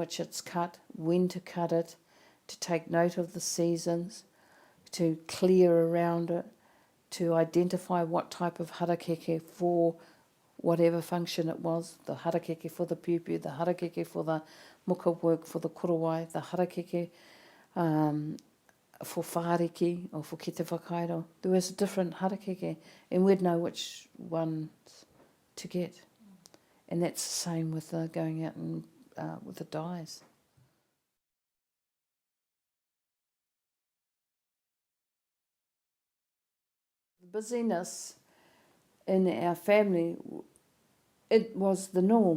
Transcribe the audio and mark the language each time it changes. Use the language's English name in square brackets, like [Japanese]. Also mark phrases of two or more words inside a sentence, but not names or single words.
[English] which it's cut, when to cut it, to take note of the seasons, to clear around it, to identify what type of harakeke for whatever function it was, the harakeke for the piupiu, the harakeke for the muka work, for the korowai, the harakeke for whāriki or for [Māori] ki te whakairo. [English] There was a different harakeke, and we'd know which ones to get. And that's the same with going out and with the dyes. The busyness in our family, it was the norm.